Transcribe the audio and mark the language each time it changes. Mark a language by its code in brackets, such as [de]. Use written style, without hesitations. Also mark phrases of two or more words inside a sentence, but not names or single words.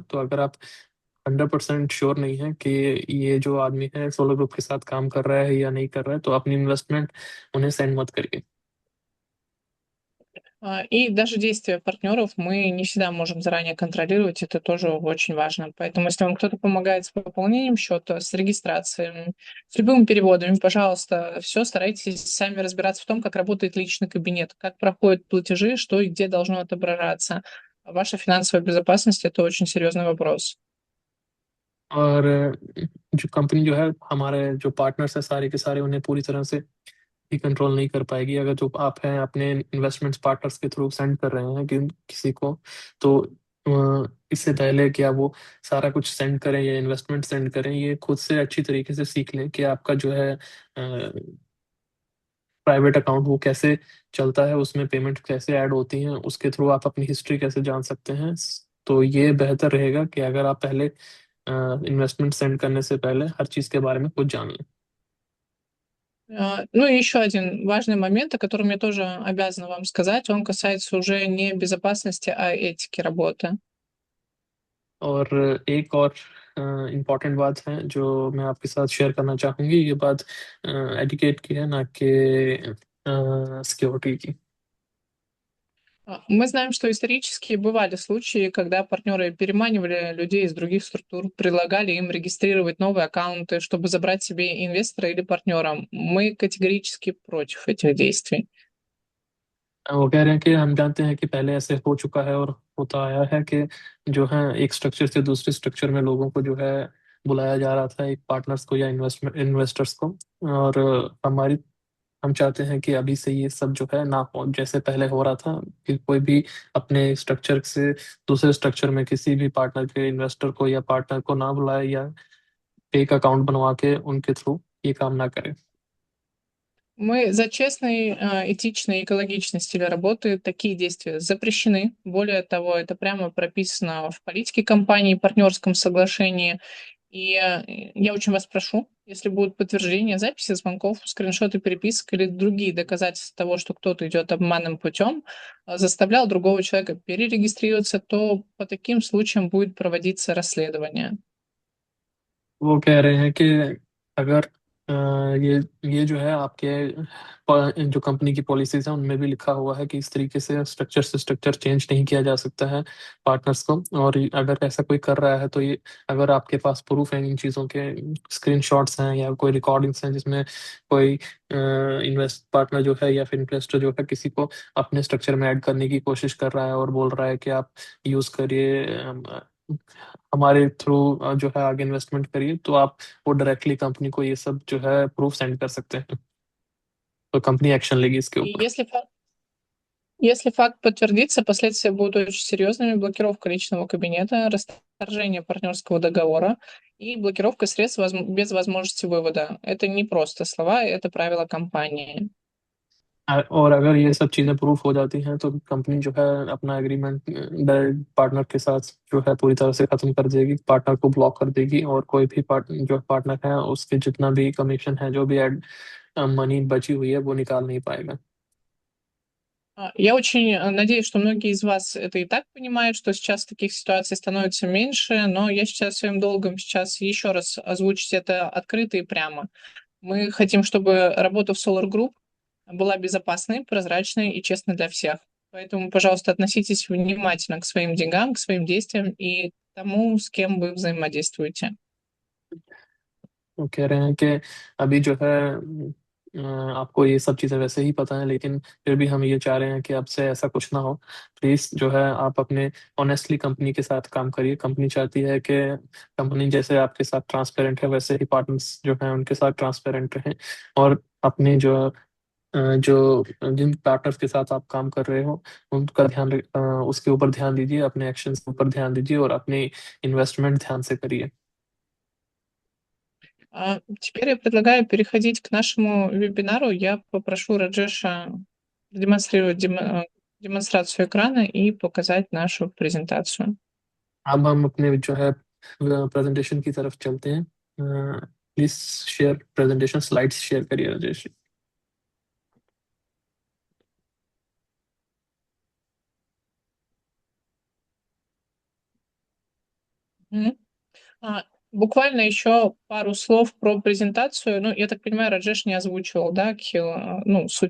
[hi] तो अगर आप 100% श्योर नहीं है कि ये जो आदमी है सोलर ग्रुप के साथ काम कर रहा है या नहीं कर रहा है, तो अपनी इन्वेस्टमेंट उन्हें सेंड मत करिए। [ru] И даже действия партнеров мы не всегда можем заранее контролировать, это тоже очень важно. Поэтому, если вам кто-то помогает с пополнением счета, с регистрацией, с любыми переводами, пожалуйста, все старайтесь сами разбираться в том, как работает личный кабинет, как проходят платежи, что и где должно отображаться. Ваша финансовая безопасность — это очень серьезный вопрос. [hi] और जो कंपनी जो है हमारे जो पार्टनर्स है सारे के सारे उन्हें पूरी तरह से ही कंट्रोल नहीं कर पाएगी। अगर जो आप हैं अपने [en] investments partners [hi] के थ्रू सेंड कर रहे हैं कि किसी को, तो इससे पहले कि आप वो सारा कुछ सेंड करें या [en] investment send [hi] करें, ये खुद से अच्छी तरीके से सीख लें कि आपका जो है [en] private account [hi] वो कैसे चलता है, उसमें पेमेंट कैसे ऐड होती हैं, उसके थ्रू आप अपनी हिस्ट्री कैसे जान सकते हैं। तो ये बेहतर रहेगा कि अगर आप पहले [en] investment send [hi] करने से पहले हर चीज़ के बारे में कुछ जान लें। [ru] Ну и еще один важный момент, о котором я тоже обязана вам сказать, он касается уже не безопасности, а этики работы. [hi] और एक और इम्पॉर्टेंट बात है जो मैं आपके साथ शेयर करना चाहूँगी, ये बात एटिकेट की है, ना कि सिक्योरिटी की। [ru] Мы знаем, что исторически бывали случаи, когда партнеры переманивали людей из других структур, предлагали им регистрировать новые аккаунты, чтобы забрать себе инвестора или партнера. Мы категорически против этих действий. [hi] वो कह रहे हैं कि हम जानते हैं कि पहले ऐसे हो चुका है और होता आया है कि जो है एक स्ट्रक्चर से दूसरे स्ट्रक्चर में लोगों को जो है बुलाया जा रहा था, एक पार्टनर्स को या इन्वेस्टर्स को, और हमारी हम चाहते हैं कि अभी से ये सब जो है ना हो, जैसे पहले हो रहा था कि कोई भी अपने स्ट्रक्चर से दूसरे स्ट्रक्चर में किसी भी पार्टनर के इन्वेस्टर को या पार्टनर को ना बुलाए या [en] fake account [hi] बनवा के उनके थ्रू ये काम ना करे. [ru] Мы за честный, этичный, экологичный стиль работы. Такие действия запрещены. Более того, это прямо прописано в политике компании, партнерском соглашении. И я очень вас прошу, если будут подтверждения записи звонков, скриншоты переписок или другие доказательства того, что кто-то идет обманным путем, заставлял другого человека перерегистрироваться, то по таким случаям будет проводиться расследование. [hi] वो कह रहे हैं कि अगर ये जो है आपके जो कंपनी की पॉलिसीज हैं उनमें भी लिखा हुआ है कि इस तरीके से [en] structure change [hi] नहीं किया जा सकता है पार्टनर्स को, और अगर ऐसा कोई कर रहा है तो ये अगर आपके पास प्रूफ है इन चीज़ों के, स्क्रीनशॉट्स हैं या कोई रिकॉर्डिंग्स हैं जिसमें कोई [en] invest partner [hi] जो है या फिर इन्वेस्टर जो है किसी को अपने स्ट्रक्चर में ऐड करने की कोशिश कर रहा है और बोल रहा है कि आप यूज़ करिए, हमारे थ्रू जो है आगे इन्वेस्टमेंट करिए, तो आप वो [en] directly company [hi] को ये सब जो है [en] proof send [hi] कर सकते हैं, तो [en] company action [hi] लेगी इसके [ru] И [hi] ऊपर. [ru] если факт подтвердится, последствия будут очень серьезными. Блокировка личного кабинета, расторжение партнерского договора и блокировка средств без возможности вывода. Это не просто слова, это правила компании. [hi] और अगर ये सब चीज़ें प्रूफ हो जाती हैं तो कंपनी जो है अपना [en] agreement partner [hi] के साथ जो है पूरी तरह से खत्म कर देगी, पार्टनर को ब्लॉक कर देगी, और कोई भी जो पार्टनर है उसके जितना भी कमीशन है, जो भी मनी बची हुई है वो निकाल नहीं पाएगा. [ru] Я очень надеюсь, что многие из вас это и так понимают, что сейчас таких ситуаций становится меньше, но я считаю своим долгом сейчас еще раз озвучить это открыто и прямо. Мы хотим, чтобы работа в Solar Group была безопасной, прозрачной и честной для всех. Поэтому, пожалуйста, относитесь внимательно к своим деньгам, к своим действиям и к тому, с кем вы взаимодействуете. [hi] वो कह रहे हैं कि अभी जो है आपको ये सब चीज़ें वैसे ही पता है, लेकिन फिर भी हम ये चाह रहे हैं कि आपसे ऐसा कुछ ना हो. प्लीज़ जो है आप अपने ऑनेस्टली कंपनी के साथ काम करिए. कंपनी चाहती है कि कंपनी जैसे आपके साथ ट्रांसपेरेंट है वैसे ही पार्टनर्स जो हैं उनके साथ ट्रांसपेरेंट रहें, और अपने जो जिन पार्टनर्स के साथ आप काम कर रहे हो उनका उसके ऊपर ध्यान दीजिए, अपने एक्शंस के ऊपर ध्यान दीजिए और अपनी इन्वेस्टमेंट ध्यान से करिए. [ru] Теперь я предлагаю переходить к нашему вебинару. Я попрошу Раджеша демонстрировать демонстрацию экрана и показать нашу презентацию. [hi] अब हम अपने जो है प्रेजेंटेशन की तरफ चलते हैं. [en] please share presentation slides share करिए राजेश. Мгм. [ru] Буквально еще пару слов про презентацию. Ну, я так понимаю, Раджеш не озвучивал, да, Кхил, ну, суть